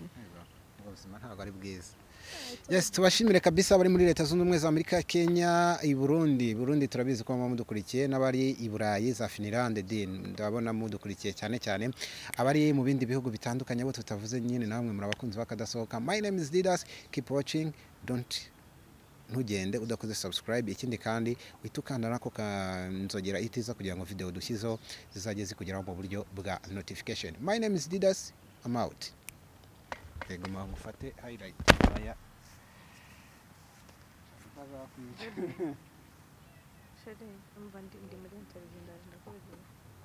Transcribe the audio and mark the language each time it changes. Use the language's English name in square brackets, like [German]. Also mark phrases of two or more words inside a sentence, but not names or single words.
[Kinyarwanda] ubuzima ntabwo ari bwiza yes tubashimire kabisa bari muri leta zunze ubumwe za Amerika Kenya i Burundi turabizi ko mudukurikiye n'abari i Burayi za Finland ndabona mudukurikiye cyane abari mu bindi bihugu bitandukanye bo tutavuze nyine namwe muri abakunzi bakadasohoka [English] my name is Didas keep watching [Kinyarwanda] ntugende udakoze subscribe ikindi kandi witukanda nako kanzogera itiza kugira ngo video dushyizo zizajye zikugeraho mu buryo bwa notification [English] my name is Didas I'm out [Kinyarwanda] yego mufate highlight aya shede umva ndi muri interview ndaje ndakubwira